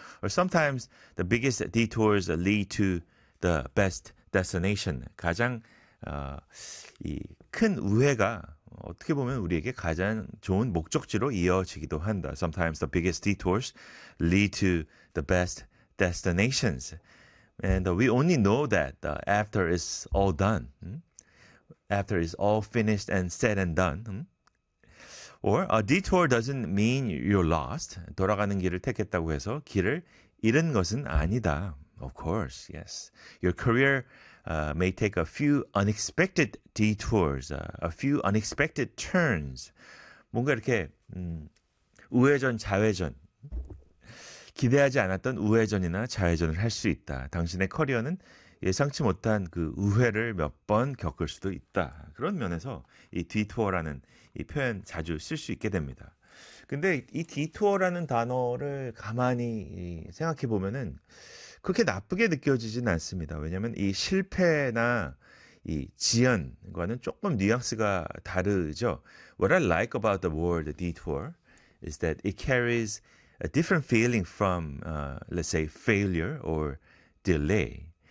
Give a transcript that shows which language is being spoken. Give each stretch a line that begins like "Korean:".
English: Or sometimes the biggest detours lead to the best destination.
Korean: 가장 이 큰 우회가 어떻게 보면 우리에게 가장 좋은 목적지로 이어지기도 한다.
English: Sometimes the biggest detours lead to the best destinations. And we only know that after it's all done. After it's all finished and said and done. Or a detour doesn't mean you're lost.
Korean: 돌아가는 길을 택했다고 해서 길을 잃은 것은 아니다.
English: Of course, yes. Your career may take a few unexpected detours, a few unexpected turns.
Korean: 뭔가 이렇게 우회전, 좌회전. 기대하지 않았던 우회전이나 좌회전을 할 수 있다. 당신의 커리어는 예상치 못한 그 우회를 몇 번 겪을 수도 있다. 그런 면에서 이 detour라는 이 표현 자주 쓸 수 있게 됩니다. 근데 이 디투어라는 단어를 가만히 생각해 보면은 그렇게 나쁘게 느껴지진 않습니다. 왜냐하면 이 실패나 이 지연과는 조금 뉘앙스가 다르죠.
English: What I like about the word detour is that it carries a different feeling from, let's say, failure or delay.